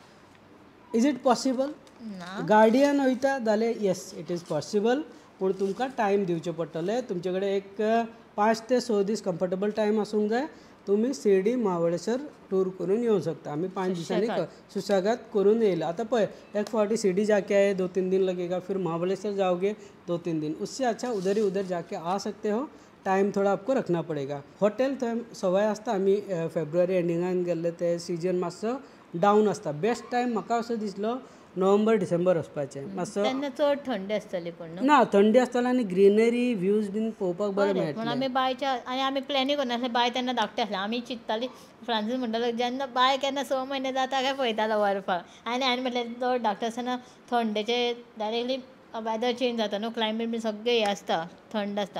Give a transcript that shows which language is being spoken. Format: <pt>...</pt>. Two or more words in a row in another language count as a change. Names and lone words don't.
<en>is it possible</en> <kok>गाडयेन वयता जाल्यार</kok> <en>yes it is possible</en> <kok>पूण तुमकां टायम दिवचें पडटलें. तुमचे कडेन एक 5 ते 6 दीस कम्फर्टेबल टायम आसूंक जाय. तुमी शिर्डी महाबळेश्वर टूर करून येवंक शकता. आमी 5 दिसांनी सुशेगाद करून येयला. आतां पळय एक फावटी</kok> <hi>शिर्डी जाके आए 2-3 दिन लगेगा फिर महाबळेश्वर जाओगे 2-3 दिन उससे अच्छा उधर ही उधर जाके आ सकते हो. टाइम थोड़ा आपको रखना पड़ेगा.</hi> <kok>हॉटेल थंय सवाय आसता आमी फेब्रुवारी एंडिंगान गेल्ले ते सीजन मातसो डावन आसता.</kok> <en>best time</en> <kok>म्हाका असो दिसलो नोव्हेंबर-डिसेंबर वचपाचें. मातसो तेन्ना चड थंडी आसतली पूण ना थंडी आसतली आनी</kok> <en>greenery views</en> <kok>बीन पळोवपाक बरें मेळटलें. पूण आमी बायच्या आनी आमी प्लॅनिंग करनासले बाय तेन्ना धाकटे आसले आमी चिंत्ताली फ्रांसीस म्हणटालो जेन्ना बाय केन्ना 6 म्हयने जाता काय पळयतालो व्हरपाक आनी हांवें म्हटलें तो धाकटो आसतना थंडेचे</kok> <en>directly weather change</en> <kok>जाता न्हू क्लायमेट बी सगळें हें आसता थंड आसता.</kok>